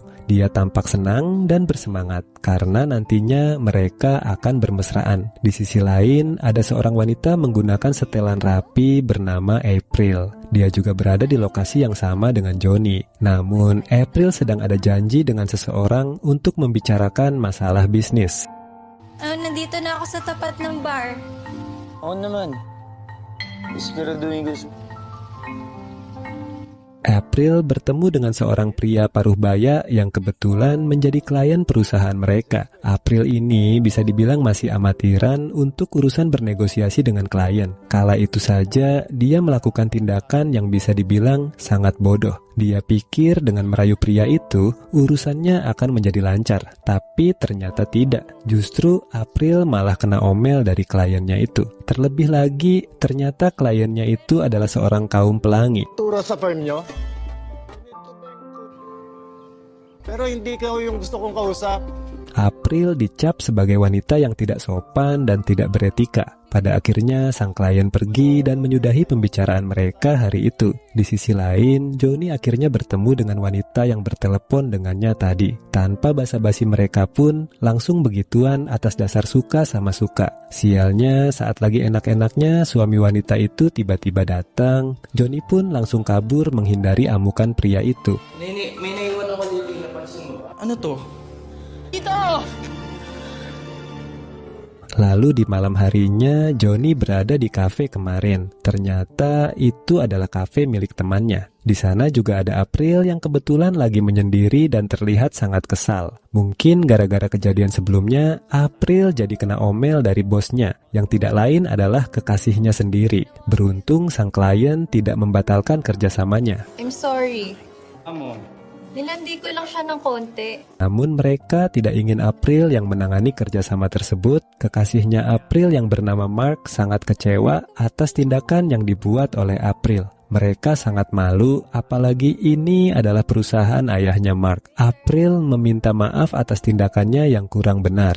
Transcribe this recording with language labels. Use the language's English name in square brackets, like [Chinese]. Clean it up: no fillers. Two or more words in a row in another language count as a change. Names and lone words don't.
[Indonesian] Dia tampak senang dan bersemangat karena nantinya mereka akan bermesraan. Di sisi lain, ada seorang wanita menggunakan setelan rapi bernama April. Dia juga berada di lokasi yang sama dengan Johnny. Namun, April sedang ada janji dengan seseorang untuk membicarakan masalah bisnis. [Filipino] Nandito na ako sa tapat ng bar. Oo naman. Siguraduhin gusto. [Indonesian] April bertemu dengan seorang pria paruh baya yang kebetulan menjadi klien perusahaan mereka. April ini bisa dibilang masih amatiran untuk urusan bernegosiasi dengan klien. Kala itu saja dia melakukan tindakan yang bisa dibilang sangat bodoh. Dia pikir dengan merayu pria itu urusannya akan menjadi lancar, tapi ternyata tidak. Justru April malah kena omel dari kliennya itu. Terlebih lagi, ternyata kliennya itu adalah seorang kaum pelangi. [Filipino] Kultura sa firm nyo? Pero hindi ka yung gusto kong kausap. [Indonesian] April dicap sebagai wanita yang tidak sopan dan tidak beretika. Pada akhirnya sang klien pergi dan menyudahi pembicaraan mereka hari itu. Di sisi lain, Johnny akhirnya bertemu dengan wanita yang bertelepon dengannya tadi. Tanpa basa-basi mereka pun langsung begituan atas dasar suka sama suka. Sialnya saat lagi enak-enaknya suami wanita itu tiba-tiba datang. Johnny pun langsung kabur menghindari amukan pria itu. [Filipino] May naiwan ako dito yung napansin mo. Ano to? Dito! [Indonesian] Lalu di malam harinya, Johnny berada di kafe kemarin. Ternyata itu adalah kafe milik temannya. Di sana juga ada April yang kebetulan lagi menyendiri dan terlihat sangat kesal. Mungkin gara-gara kejadian sebelumnya, April jadi kena omel dari bosnya, yang tidak lain adalah kekasihnya sendiri. Beruntung sang klien tidak membatalkan kerjasamanya. [English] I'm sorry. [Filipino] Amo. Nilandi ko lang siya ng konti. [Indonesian] Namun mereka tidak ingin April yang menangani kerjasama tersebut. Kekasihnya April yang bernama Mark sangat kecewa atas tindakan yang dibuat oleh April. Mereka sangat malu, apalagi ini adalah perusahaan ayahnya Mark. April meminta maaf atas tindakannya yang kurang benar.